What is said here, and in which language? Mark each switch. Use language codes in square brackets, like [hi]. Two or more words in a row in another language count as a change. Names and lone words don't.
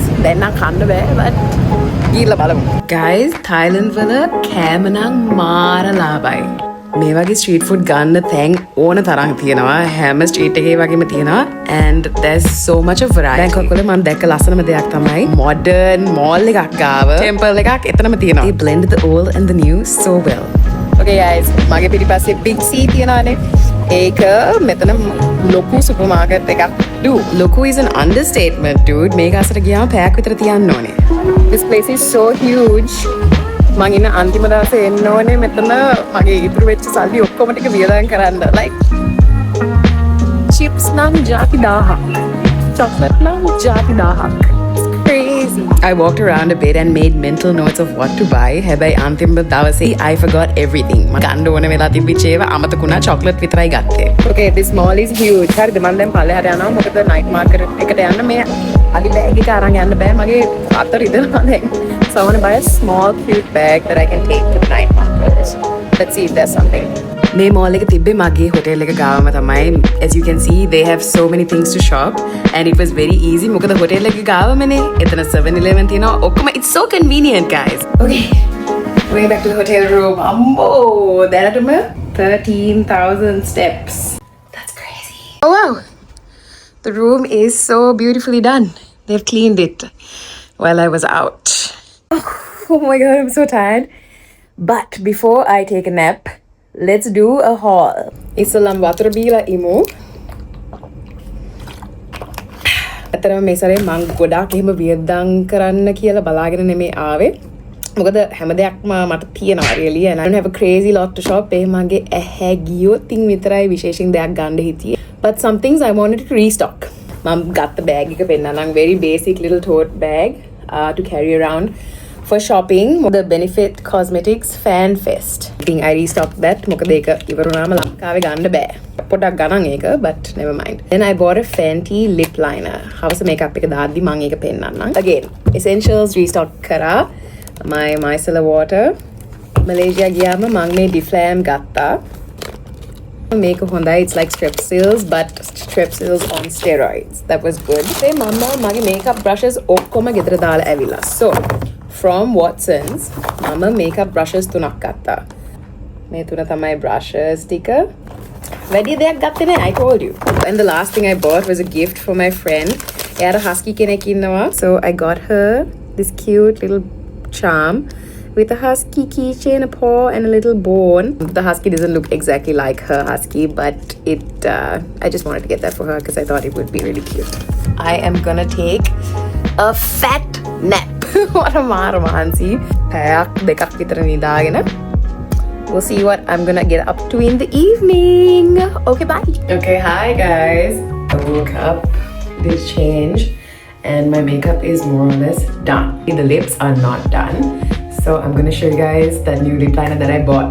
[si] දැන් නම් කන්න බෑ but ගිහලා බලමු. Guys, Thailand වල කෑම නම් මාර ලාභයි. මේ වගේ [en] street food [si] ගන්න තැන් ඕන තරම් තියෙනවා. හැම street එකේ වගේම තියෙනවා [en] and there's so much of variety. [si] Bangkok වල මම දැක්ක ලස්සනම දෙයක් තමයි [en] modern mall [si] එකක් ගාව temple එකක් එතනම තියෙනවා. [en] They blend the old and the new so well. Okay guys, [si] මගේ පිටිපස්සේ big C තියෙනවානේ. ඒක මෙතන ලොකු supermarket එකක්. [en] Dude, ලොකු is an understatement, dude. [si] මේක අසර ගියාම පැයක් විතර තියන්න ඕනේ. [en] This place is so huge. [si] මං ඉන්න අන්තිම දවසේ එන්න ඕනේ මෙතන මගේ ඉතුරු වෙච්ච සල්ලි ඔක්කොම ටික වියදම් කරන්න. [en] Like chips [si] නම් ජාති 1000ක්. chocolate නම් ජාති 1000ක්. [en] Crazy. I walked around a bit and made mental notes of what to buy. [si] හැබැයි අන්තිම දවසේ [en] I forgot everything. [si] මම ගන්න ඕන වෙලා තිබිච්ච ඒවා අමතකුණා. chocolate විතරයි ගත්තේ. [en] Okay, this mall is huge. [si] හරිද? මම දැන් පල්ලෙහාට යනවා. මොකද [en] night market [si] එකට යන්න මේ අලි බෑග් එක අරන් යන්න බෑ. මගේ අත රිදෙනවා දැන්. [en] So I want to buy a small cute bag that I can take to the night market. Let's see if there's something. [si] මේ mall එක තිබ්බේ මගේ hotel එක ගාවම තමයි. [en] As you can see, they have so many things to shop and it was very easy. [si] මොකද hotel එක ගාවමනේ. එතන 7-Eleven තියෙනවා. ඔක්කොම [en] it's so convenient, guys. Okay. Going back to the hotel room. [si] Ambo, දැනටම 13,000 steps. [en] That's crazy. Oh wow. The room is so beautifully done. They've cleaned it while I was out. Oh my god, I'm so tired. But before I take a nap, let's do a haul. [si] ඉස්සෙල්ලාම වතුර බීලා ඉමු. අතරම මේ සැරේ මං ගොඩාක් එහෙම වියදම් කරන්න කියලා බලාගෙන නෙමෙයි ආවේ. මොකද හැම දෙයක්ම මට තියෙනවා [en] really and I don't have a crazy lot to shop. [si] ඒ මගේ ඇහැ ගියොත් විතරයි විශේෂයෙන් දෙයක් ගන්න හිතියේ. [en] But some things I wanted to restock. [si] මම ගත්ත බෑග් එක පෙන්නනම් [en] very basic little tote bag to carry around for shopping. The Benefit Cosmetics Fan Fest. I think I restocked that. [si] මොකද ඒක ඉවරුනාම ලංකාවේ ගන්න බෑ. පොඩක් ගණන් ඒක [en] but never mind. Then I bought a Fenty lip liner. [si] හවස makeup එක දාද්දි මම ඒක පෙන්නන්නම්. [en] Again, essentials restock [si] කරා. [en] my micellar water. [si] Malaysia ගියාම මම මේ Difflam ගත්තා. මේක හොඳයි. [en] It's like Strepsils but Strepsils on steroids. That was good. [si] මේ මම මගේ [en] makeup brushes [si] ඔක්කොම ගෙදර දාලා ඇවිල්ලා. [en] So from Watsons [si] මම [en] makeup brushes [si] 3ක් ගත්තා. මේ තුන තමයි brushes ටික. වැඩි දෙයක් ගත්තේ නෑ, [en] I told you. And the last thing I bought was a gift for my friend. [si] එයාට husky කෙනෙක් ඉන්නවා. [en] So I got her this cute little charm with a husky keychain, a paw, and a little bone. The husky doesn't look exactly like her husky, but I just wanted to get that for her because I thought it would be really cute. I am gonna take a fat nap. What a mahansi. [si] පැයක් දෙකක් විතර නිදාගෙන. [en] We'll see what I'm gonna get up to in the evening. Okay, bye. Okay, hi guys. I woke up, did change, and my makeup is more or less done. The lips are not done. So I'm gonna show you guys that new lip liner that I bought.